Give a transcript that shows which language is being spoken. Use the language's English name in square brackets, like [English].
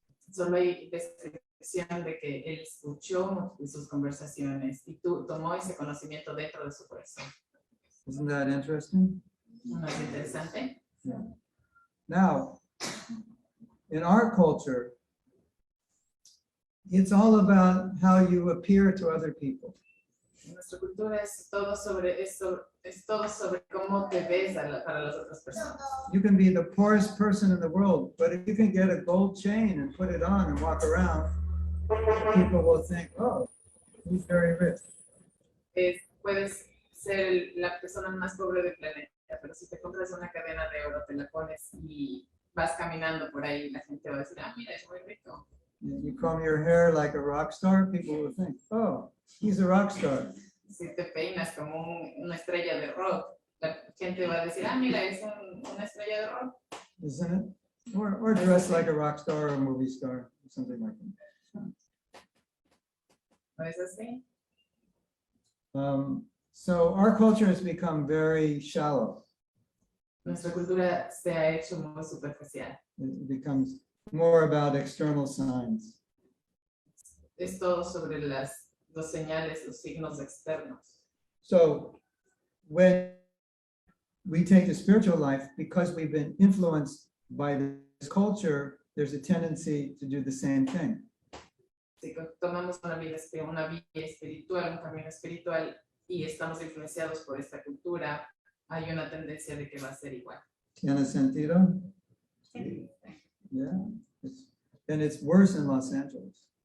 [Spanish] Solo hay descripción de que él escuchó sus conversaciones y tomó ese conocimiento dentro de su corazón. [English] Isn't that interesting? [Spanish] ¿No es interesante? [English] Yeah. Now, in our culture, it's all about how you appear to other people. [Spanish] En nuestra cultura es todo sobre eso, es todo sobre cómo te ves para las otras personas. [English] You can be the poorest person in the world, but if you can get a gold chain and put it on and walk around, people will think, oh, he's very rich. [Spanish] Puedes ser la persona más pobre del planeta, pero si te compras una cadena de oro, te la pones y vas caminando por ahí, la gente va a decir, ah, mira, es muy rico. [English] You comb your hair like a rock star, people will think, oh, he's a rock star. [Spanish] Si te peinas como una estrella de rock, la gente va a decir, ah, mira, es una estrella de rock. [English] Isn't it? Or dress like a rock star or a movie star, or something like that. [Spanish] ¿No es así? [English] So our culture has become very shallow. [Spanish] Nuestra cultura se ha hecho muy superficial. [English] It becomes more about external signs. [Spanish] Es todo sobre los señales, los signos externos. [English] So when we take the spiritual life, because we've been influenced by this culture, there's a tendency to do the same thing. [Spanish] Si tomamos una vida espiritual, un camino espiritual, y estamos influenciados por esta cultura, hay una tendencia de que va a ser igual. ¿Tiene sentido? Yeah. [English] And it's worse in Los Angeles.